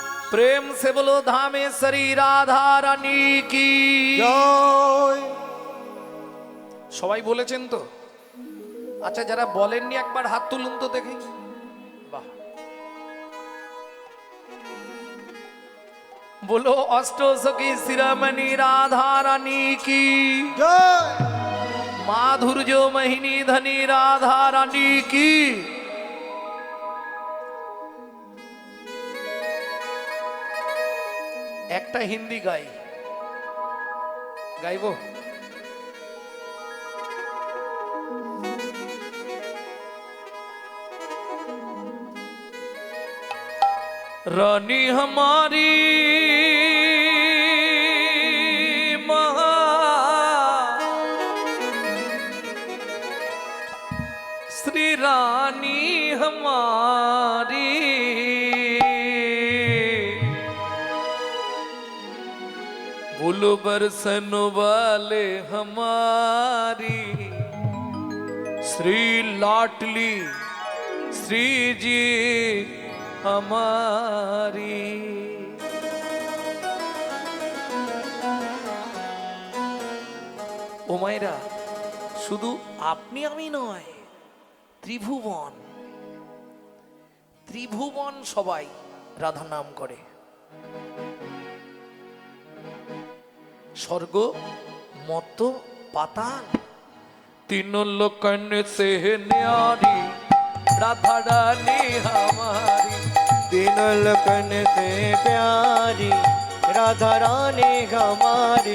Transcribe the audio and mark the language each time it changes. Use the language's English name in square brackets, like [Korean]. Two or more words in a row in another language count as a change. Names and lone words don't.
[Hindi] प्रेम से बोलो धामेश्वरी राधा रानी की। [Bangla] জয়। সবাই বলেছেন তো? আচ্ছা, যারা বলেননি একবার হাত তুলুন তো দেখি। বাহ। [Hindi] बोलो अष्टसखी शिरोमणि राधा रानी की। [Bangla] জয়। [Hindi] माधुर्य महिनी धनी राधा रानी की। [Bangla] একটা হিন্দি গাইবো। [Hindi] रानी हमारी महा श्री रानी हमारी फूल बरसन वाले हमारी श्री लाटली श्री जी हमारी। [Bangla] ও মায়েরা, শুধু আপনি আমি নয়, ত্রিভুবন ত্রিভুবন সবাই রাধা নাম করে। [Hindi] स्वर्ग मत पाताल तीनों लोकन से न्यारी राधा रानी हमारी। तीनों लोकन से प्यारी राधा रानी हमारी।